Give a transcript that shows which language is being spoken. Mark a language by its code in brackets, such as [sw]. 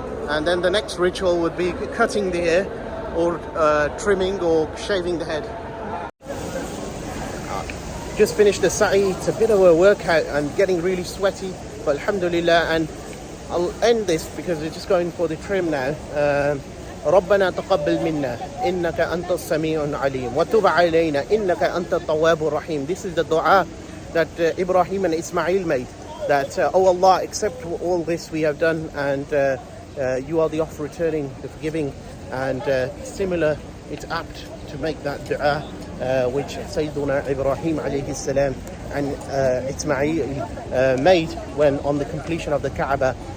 [en] And then the next ritual would be cutting the hair, or trimming or shaving the head. Just finished the sa'i. It's a bit of a workout and getting really sweaty, but alhamdulillah. And I'll end this because we're just going for the trim now. [ar] ربنا تقبل منا إنك أنت السميع العليم وتب علينا إنك أنت التواب الرحيم. [en] This is the dua that Ibrahim and Ismail made, that oh Allah, accept all this we have done, and you are the oft returning, the forgiving. And similar, it's apt to make that dua which Sayyiduna Ibrahim alayhi salam and Ismail made when on the completion of the Kaaba.